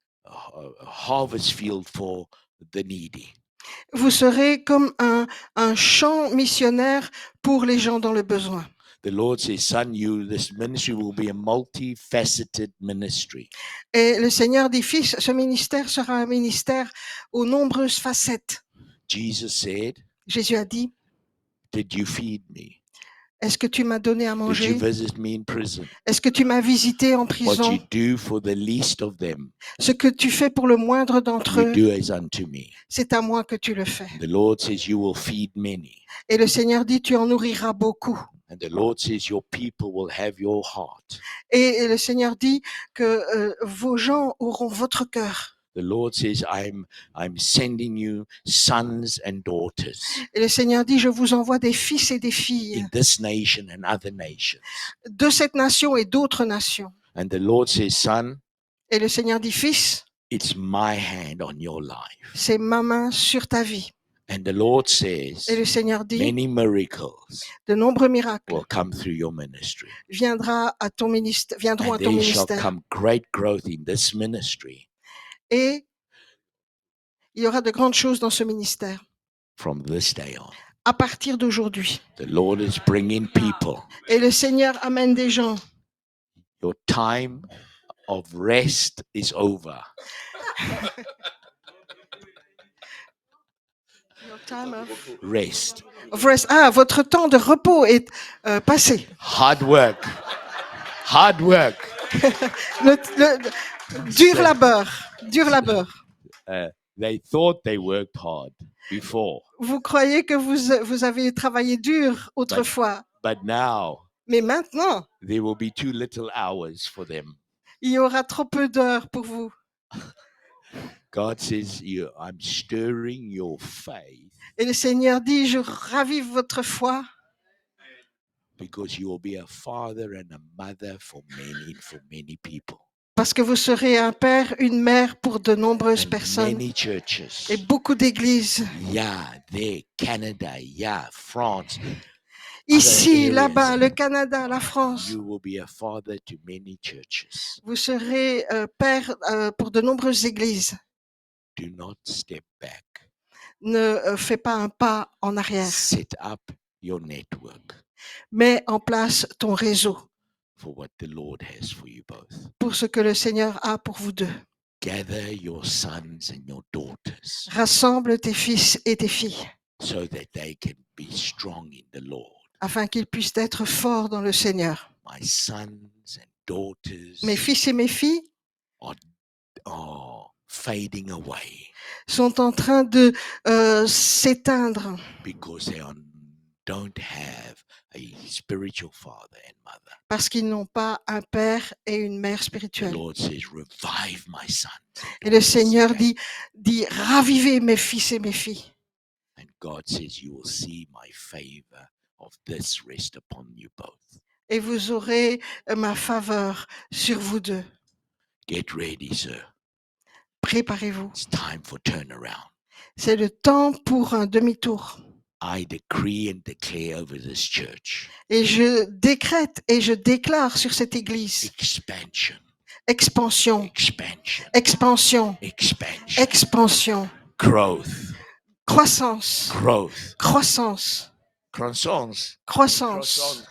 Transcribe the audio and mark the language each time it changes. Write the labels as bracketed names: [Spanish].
[English] A harvest field for the needy. [French] Vous serez comme un champ missionnaire pour les gens dans le besoin. [English] The Lord says, son, this ministry will be a multifaceted ministry. [French] Et le Seigneur dit, fils, ce ministère sera un ministère aux nombreuses facettes. [English] Jesus said, [French] Jésus a dit, [English] did you feed me? [French] est-ce que tu m'as donné à [English] Did you [French] manger? [English] visit me in prison? [French] Est-ce que tu m'as visité en [English] What [French] prison? [English] you do for the least of them, [French] Ce que tu fais pour le moindre d'entre [English] you [French] eux, [English] do as unto me. [French] c'est à moi que tu le fais. [English] The Lord says, you will feed many. [French] Et le Seigneur dit, tu en nourriras beaucoup. [English] And the Lord says, your people will have your heart. [French] Et le Seigneur dit que vos gens auront votre cœur. [English] The Lord says, I'm sending you sons and daughters [French] Et le Seigneur dit, je vous envoie des fils et des filles [English] in this nation and other nations. [French] de cette nation et d'autres nations. [English] And the Lord says, son, [French] Et le Seigneur dit, fils, [English] it's my hand on your life. [French] c'est ma main sur ta vie. [English] And the Lord says, [French] Et le Seigneur dit, [English] many miracles [French] de nombreux miracles [English] will come through your ministry. [French] viendront à ton [English] And [French] ministère. [English] there shall come great growth in this ministry [French] Et il y aura de grandes choses dans ce ministère. [English] from this day on. [French] À partir d'aujourd'hui. [English] The Lord is bringing people. [French] Et le Seigneur amène des gens. [English] Your time of rest is over. Your time Rest. of rest. [French] Ah, votre temps de repos est passé. [English] Hard work. Hard work. [French] Dur labeur. Dur labeur. [English] They thought they worked hard before, [French] Vous croyez que vous avez travaillé dur autrefois. [English] but now [French] Mais maintenant, [English] there will be too little hours for them. [French] il y aura trop peu d'heures pour vous. [English] God says, I'm stirring your faith [French] Et le Seigneur dit, je ravive votre foi [English] because you will be a father and a mother for many people. [French] Parce que vous serez un père, une mère pour de nombreuses [English] and [French] personnes [English] many churches. [French] et beaucoup d'églises. [English] Yeah, there, Canada, yeah, France. [French] Ici, [English] areas. [French] là-bas, le Canada, la France. [English] You will be a father to many churches. [French] Vous serez père pour de nombreuses églises. [English] Do not step back. [French] Ne fais pas un pas en arrière. [English] Set up your network [French] Mets en place ton réseau [English] for what the Lord has for you both. [French] pour ce que le Seigneur a pour vous deux. [English] Gather your sons and your daughters [French] Rassemble tes fils et tes filles [English] so that they can be strong in the Lord. [French] afin qu'ils puissent être forts dans le Seigneur. [English] My sons and daughters [French] Mes fils et mes filles [English] are fading away [French] sont en train de s'éteindre [English] because they don't have a spiritual father and mother. [French] parce qu'ils n'ont pas un père et une mère [English] The [French] spirituelle. [English] Lord says, revive my sons. and [French] Et le [English] daughters [French] Seigneur [English] again." [French] dit, ravivez mes fils et mes filles. [English] And God says, you will see my favor of this rest upon you both. [French] Et vous aurez ma faveur sur vous deux. [English] Get ready, sir. [French] Préparez-vous. [English] It's time for turnaround. [French] C'est le temps pour un demi-tour. [English] I decree and declare over this church [French] Et je décrète et je déclare sur cette église [English] expansion, expansion, expansion, expansion, expansion, expansion, growth, [French] croissance, [English] growth, [French] croissance, croissance, croissance,